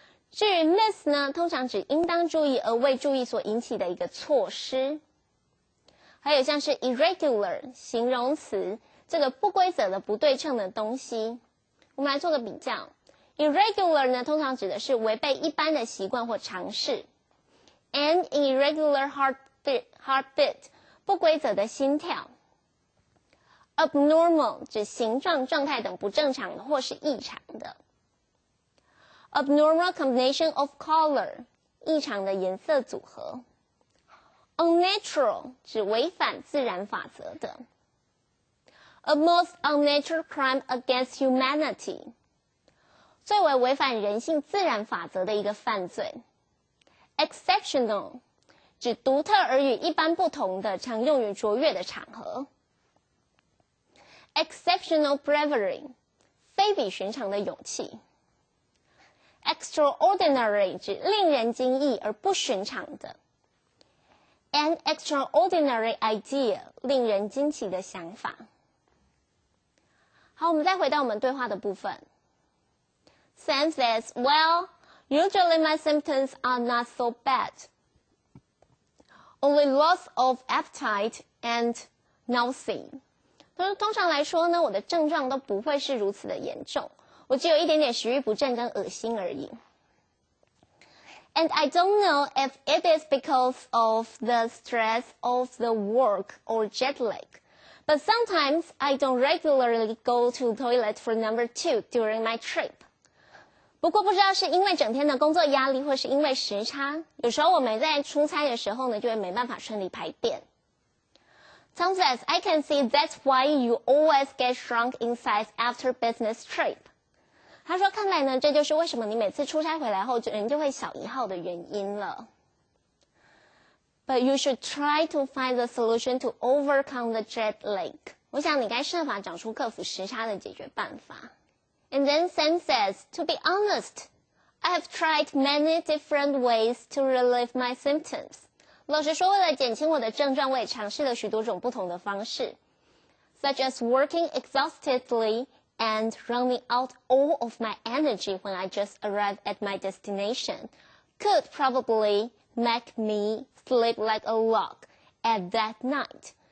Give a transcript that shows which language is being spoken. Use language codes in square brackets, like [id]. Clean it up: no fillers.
[zh] 至于 miss 呢，通常指应当注意而未注意所引起的一个错失。还有像是 irregular 形容词，这个不规则的不对称的东西。我们来做个比较， irregular 呢通常指的是违背一般的习惯或常识。 [en] An irregular heartbeat [zh] 不规则的心跳。 Abnormal 指形状、状态等不正常的或是异常的。 [en] Abnormal combination of color [zh] 异常的颜色组合。 Unnatural 指违反自然法则的。 [en] A most unnatural crime against humanity [zh] 最为违反人性自然法则的一个犯罪。 Exceptional 指独特而与一般不同的，常用于卓越的场合。 [en] Exceptional bravery [zh] 非比寻常的勇气。 Extraordinary 指令人惊异而不寻常的。 [en] An extraordinary idea [zh] 令人惊奇的想法。好，我们再回到我们对话的部分。 [en] Sam says, well, usually my symptoms are not so bad. Only loss of appetite and nausea. [zh] 通常来说呢，我的症状都不会是如此的严重，我只有一点点食欲不振跟恶心而已。 [en] And I don't know if it is because of the stress of the work or jet lag, but sometimes I don't regularly go to toilet for number 2 during my trip. [zh] 不过不知道是因为整天的工作压力或是因为时差，有时候我们在出差的时候呢，就会没办法顺利排便。 [en] Tom says, I can see that's why you always get shrunk in size after business trip. [zh] 他说看来呢，这就是为什么你每次出差回来后人就会小一号的原因了。 [en] But you should try to find the solution to overcome the jet lag. [zh] 我想你该设法找出克服时差的解决办法。 [en] And then Sam says, to be honest, I have tried many different ways to relieve my symptoms. [zh] 老实说，为了减轻我的症状，我也尝试了许多种不同的方式 [en] ，such as working exhaustedly and running out all of my energy when I just arrived at my destination could probably make me sleep like a log at that night.